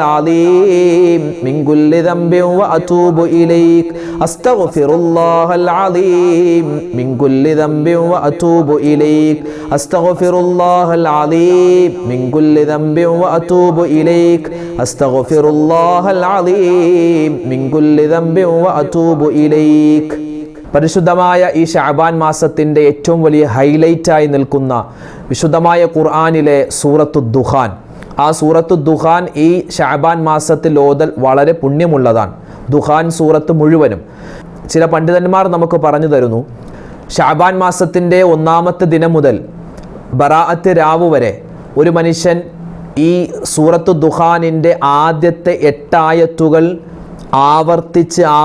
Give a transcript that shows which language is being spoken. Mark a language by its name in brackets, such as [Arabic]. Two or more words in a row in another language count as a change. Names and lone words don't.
[Arabic] العظيم من كل ذنب وأتوب إليك أستغفر الله العظيم من كل ذنب وأتوب إليك أستغفر الله العظيم من كل ذنب وأتوب إليك أستغفر الله العظيم من كل ذنب وأتوب إليك. [Malayalam] പരിശുദ്ധമായ ഈ ശഅബാൻ മാസത്തിൻ്റെ ഏറ്റവും വലിയ ഹൈലൈറ്റായി നിൽക്കുന്ന വിശുദ്ധമായ ഖുർആനിലെ സൂറത്തു ദുഖാൻ, ആ സൂറത്തു ദുഖാൻ ഈ ശഅബാൻ മാസത്തിൽ ഓതൽ വളരെ പുണ്യമുള്ളതാണ്. ദുഖാൻ സൂറത്ത് മുഴുവനും ചില പണ്ഡിതന്മാർ നമുക്ക് പറഞ്ഞു തരുന്നു, ശഅബാൻ മാസത്തിൻ്റെ 1-ാമത്തെ ദിനം മുതൽ ബറാഅത്ത് രാവ് വരെ ഒരു മനുഷ്യൻ ഈ സൂറത്തു ദുഖാനിൻ്റെ ആദ്യത്തെ 8 ആയത്തുകൾ ആവർത്തിച്ച്